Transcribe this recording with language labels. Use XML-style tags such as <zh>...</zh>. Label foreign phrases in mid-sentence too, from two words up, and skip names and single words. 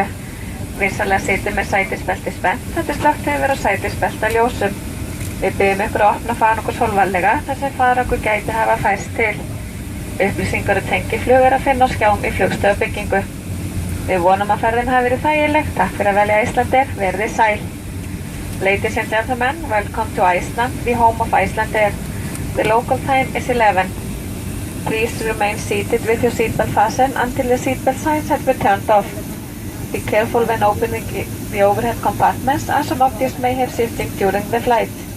<is>Vinsamlega sitið með sætisbelti spennt. Þetta slökkt hefur verið á sætisbelta ljósum. Við biðjum ykkur að opna farangur sólvarlega þar sem farangur gæti hafa færst til. Upplýsingar og tengiflug er að finna á skjám í flugstöðbyggingu. Við vonum að ferðin hafi verið þægileg. Takk fyrir að velja Icelandair. Verðið sæl.</is> <en>Ladies and gentlemen, welcome to Iceland, the home of Icelandair. The local time is 11. Please remain seated with your seatbelt fastened until the seatbelt signs have been turned off. Be careful when opening the overhead compartments, as some objects may have shifted during the flight.</en>